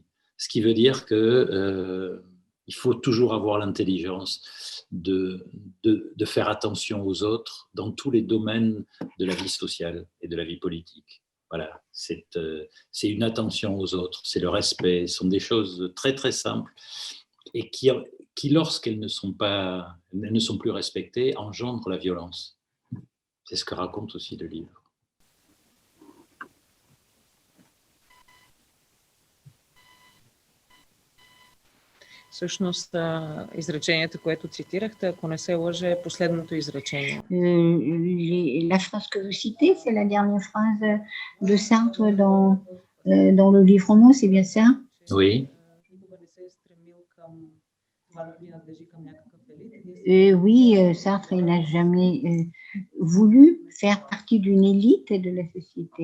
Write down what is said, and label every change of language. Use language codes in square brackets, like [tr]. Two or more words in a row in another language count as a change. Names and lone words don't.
[fr] Ce qui veut dire que il faut toujours avoir l'intelligence de faire attention aux autres dans tous les domaines de la vie sociale et de la vie politique. Voilà, c'est une attention aux autres, c'est le respect, ce sont des choses très très simples et qui lorsqu'elles ne sont plus respectées, engendrent la violence. C'est ce que raconte aussi le livre. [bg] Всъщност, изречението, което цитирахте, ако не се лъже, е последното изречение. [fr] La phrase que vous citez, c'est la dernière phrase de Sartre dans le livre Homo, c'est bien ça? Oui. Oui, Sartre n'a jamais voulu faire partie d'une élite de la société.